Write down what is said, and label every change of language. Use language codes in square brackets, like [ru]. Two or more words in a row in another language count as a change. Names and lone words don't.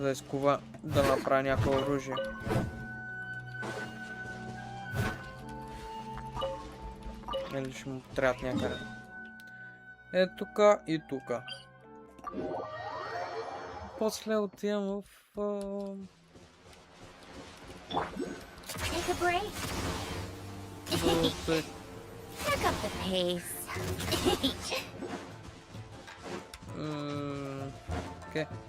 [bg] да изкува, да направи някакво оръжие. Или ще му трябват някъде. Е тука и тука. После отивам в... [en] Take a break. Pick up the pace. [bg] Окей.